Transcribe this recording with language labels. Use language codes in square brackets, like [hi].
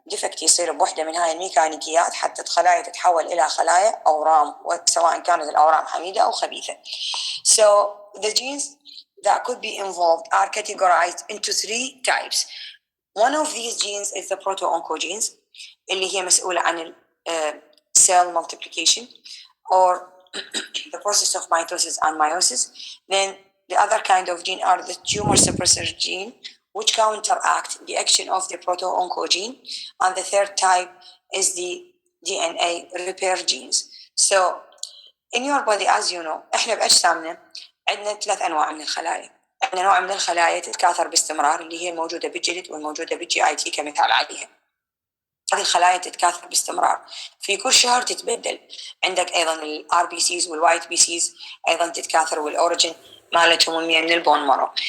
[ar] defect يصير بوحدة من هاي الميكانيكيات حتى الخلايا تتحول إلى خلايا أورام سواء كانت الأورام حميدة أو خبيثة. [en] So the genes that could be involved are categorized into three types. One of these genes is the proto-oncogenes [ar] اللي هي مسؤولة عن [en] cell multiplication or the process of mitosis and meiosis. Then the other kind of gene are the tumor suppressor gene, which counteract the action of the proto-oncogene. And the third type is the DNA repair genes. So in your body, as you know, [ar] احنا بأجسامنا عندنا 3 أنواع من الخلايا. عندنا نوع من الخلايا تتكاثر باستمرار اللي هي الموجودة بالجلد والموجودة بالGIT كمثال عليها. هذه الخلايا تتكاثر باستمرار في كل شهر تتبدل. عندك أيضا الRBCs والوايت BCs أيضا تتكاثر والأوريجين مالتهم من البون مارو.